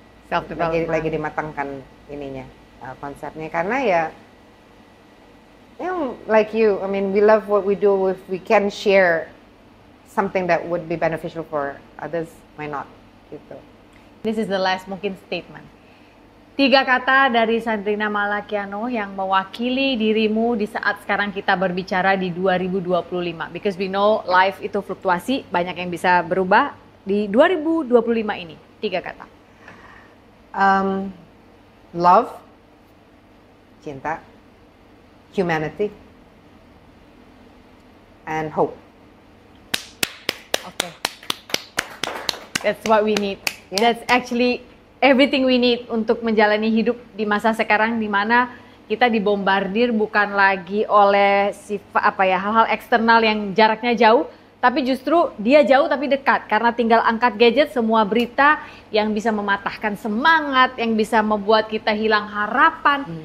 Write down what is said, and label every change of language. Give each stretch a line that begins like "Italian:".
Indonesian: Lagi dimatangkan ininya, konsepnya, karena ya
English: like you, I mean, we love what we do. If we can share something that would be beneficial for others, why not?
Indonesian: Gitu.
English: This is the last mungkin statement.
Indonesian: 3 kata dari Sandrina Malakiano yang mewakili dirimu di saat sekarang kita berbicara di 2025.
English: Because we know life
Indonesian: itu fluktuasi, banyak yang bisa berubah di 2025 ini. 3 kata.
English: Love, cinta, humanity, and hope. Okay. That's what we need. That's actually everything we need
Indonesian: untuk menjalani hidup di masa sekarang, di mana kita dibombardir bukan lagi oleh hal-hal eksternal yang jaraknya jauh, tapi justru dia jauh tapi dekat karena tinggal angkat gadget, semua berita yang bisa mematahkan semangat, yang bisa membuat kita hilang harapan.